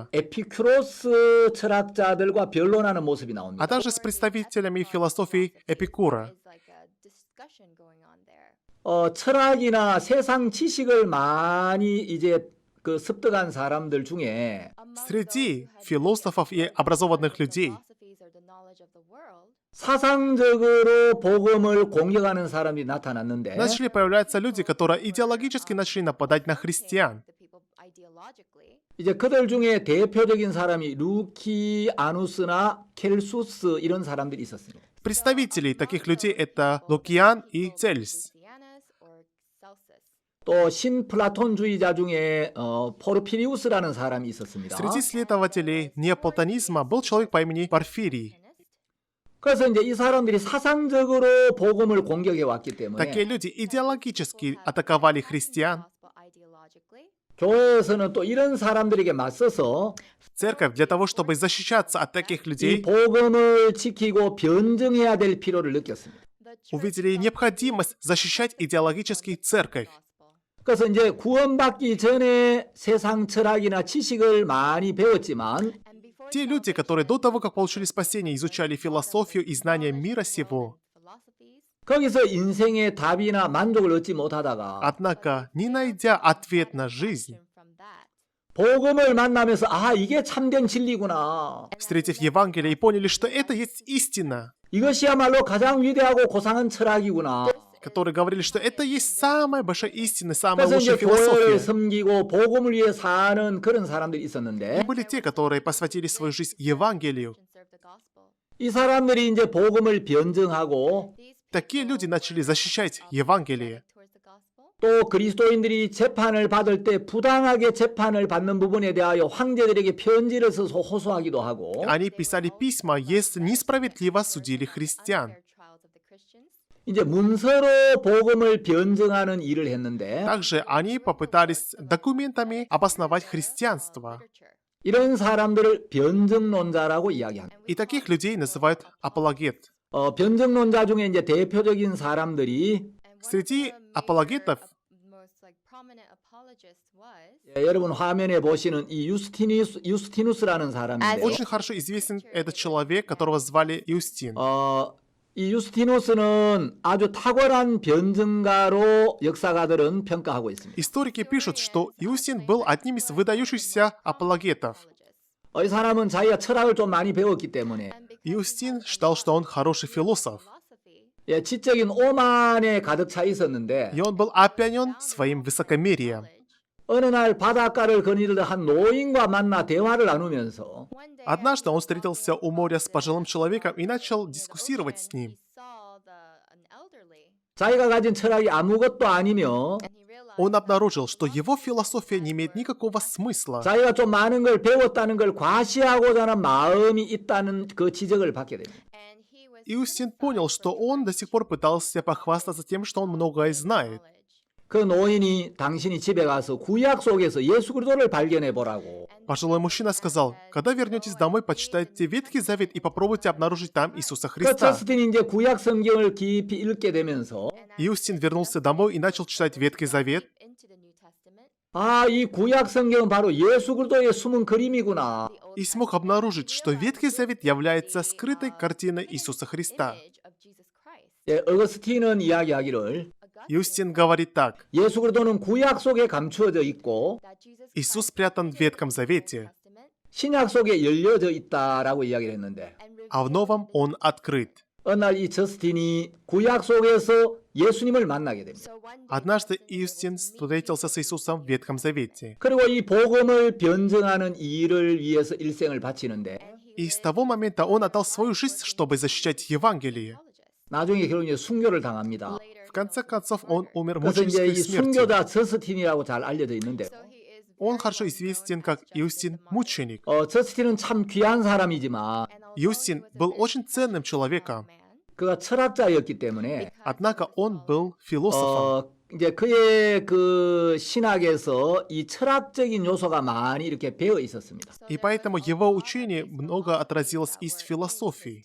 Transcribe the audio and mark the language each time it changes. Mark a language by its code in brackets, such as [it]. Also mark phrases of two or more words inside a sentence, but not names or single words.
[ko] 에피큐로스 철학자들과 변론하는 모습이 나옵니다. [ru] а также с представителями философии Эпикура. [ko] 철학이나 세상 지식을 많이 이제 그 습득한 사람들 중에 [ru] Среди философов и образованных людей [ko] 사상적으로 복음을 공격하는 사람이 나타났는데 [ru] начали появляться люди, которые идеологически начали нападать на христиан. [ko] 이제 그들 중에 대표적인 사람이 루키아누스나 켈수스 이런 사람들이 있었습니다. [ru] Представители таких людей это Лукиан и Цельс. [ko] 또 신플라톤주의자 중에 포르피리우스라는 사람이 있었습니다. [ru] Среди следователей неоплатонизма был человек по имени Порфирий. [ko] 그래서 이제 이 사람들이 사상적으로 복음을 공격해 왔기 때문에 [ru] Такие люди идеологически атаковали христиан. [ko] 교회에서는 또 이런 사람들에게 맞서서 [ru] Церковь для того, чтобы защищаться от таких [ko] 이 [ru] людей, [ko] 복음을 지키고 변증해야 될 필요를 느꼈습니다. [ru] увидели необходимость защищать идеологически церковь. [ko] 그래서 이제 구원받기 전에 세상 철학이나 지식을 많이 배웠지만 [ru] Те люди, которые до того, как получили спасение, изучали философию и знания мира сего, [ko] 거기서 인생의 답이나 만족을 얻지 못하다가 [ru] однако, не найдя ответ на жизнь, [ko] 복음을 만나면서 아 이게 참된 진리구나. [ru] встретив Евангелие и поняли, что это есть истина, [ko] 이것이야말로 가장 위대하고 고상한 철학이구나. [ru] которые говорили, что это есть самая большая истина, самая [ko] 그래서 [ru] лучшая [ko] 이제 교회를 [ru] философия. [ko] 섬기고 복음을 위해 사는 그런 사람들이 있었는데 [ru] И были те, которые посвятили свою жизнь Евангелию. [ko] 이 사람들이 이제 복음을 변증하고 [ru] Такие люди начали защищать Евангелие. [ko] 또 그리스도인들이 재판을 받을 때 부당하게 재판을 받는 부분에 대하여 황제들에게 편지를 써서 호소하기도 하고 [ru] Они писали письма, если несправедливо судили христиан. [ko] 이제 문서로 복음을 변증하는 일을 했는데 [ru] Также они попытались документами обосновать христианство. [ko] 이런 사람들을 변증론자라고 이야기합니다. [ru] И таких людей называют апологет. [ko] 변증론자 중에 이제 대표적인 사람들이 [ru] Среди апологетов [ko] 여러분 화면에 보시는 이 유스티누스라는 사람인데요. [ru] очень хорошо известен этот человек, которого звали Юстин. [ko] 이 유스티누스는 아주 탁월한 변증가로 역사가들은 평가하고 있습니다. [ru] Историки пишут, что Юстин был одним из выдающихся апологетов. [ko] 이 사람은 자기가 철학을 좀 많이 배웠기 때문에 [ru] Юстин считал, что он хороший философ, [ko] 지적인 오만에 가득 차 있었는데 [ru] и он был опьянен своим высокомерием. [ko] 어느 날 바닷가를 거닐던 한 노인과 만나 대화를 나누면서 [ru] Однажды он встретился у моря с пожилым человеком и начал дискуссировать с ним. [ko] 자기가 가진 철학이 아무것도 아니며 [ru] Он обнаружил, что его философия не имеет никакого смысла. [ko] 자기가 좀 많은 걸 배웠다는 걸 과시하고자 하는 마음이 있다는 그 지적을 받게 됩니다. [ru] Юстин понял, что он до сих пор пытался похвастаться тем, что он многое знает. [ko] 그 노인이 당신이 집에 가서 구약 속에서 예수 그리스도를 발견해 보라고. [ru] Пожилой мужчина сказал, когда вернетесь домой, почитайте Ветхий Завет и попробуйте обнаружить там Иисуса [ko] 그 [ru] Христа. [ko] 저스틴이 이제 구약 성경을 깊이 읽게 되면서 [ru] Юстин вернулся домой и начал читать Ветхий Завет. [ko] 아, 이 구약 성경은 바로 예수 그리스도의 숨은 그림이구나. [ru] И смог обнаружить, что Ветхий Завет является скрытой картиной Иисуса Христа. [ko] 어거스틴은 이야기하기를 [ru] Юстин говорит так. [ko] 예수 그리스도는 구약 속에 감추어져 있고 [ru] Иисус спрятан в Ветхом Завете, [ko] 신약 속에 열려져 있다라고 이야기를 했는데 [ru] а в Новом Он открыт. [ko] 어느 날 이 저스틴이 구약 속에서 예수님을 만나게 됩니다. [ru] Однажды Юстин встретился с Иисусом в Ветхом Завете. [ko] 그리고 이 복음을 변증하는 일을 위해서 일생을 바치는데 [ru] И с того момента он отдал свою жизнь, чтобы защищать Евангелие. [ko] 나중에 결국 이제 순교를 당합니다. [ru] В конце концов, он умер [ko] 그래서 이제 [ru] мученической [ko] 이 [ru] смертью. [ko] 순교자 저스틴이라고 잘 알려져 있는데 [ru] Он хорошо известен как Юстин мученик. [ko] 저스틴은 참 귀한 사람이지만 [ru] Юстин был очень ценным человеком, [ko] 그가 철학자였기 때문에 [ru] однако он был философом. [ko] 이제 그의 그 신학에서 이 철학적인 요소가 많이 이렇게 배어 있었습니다. [ru] И поэтому его учение много отразилось из философии.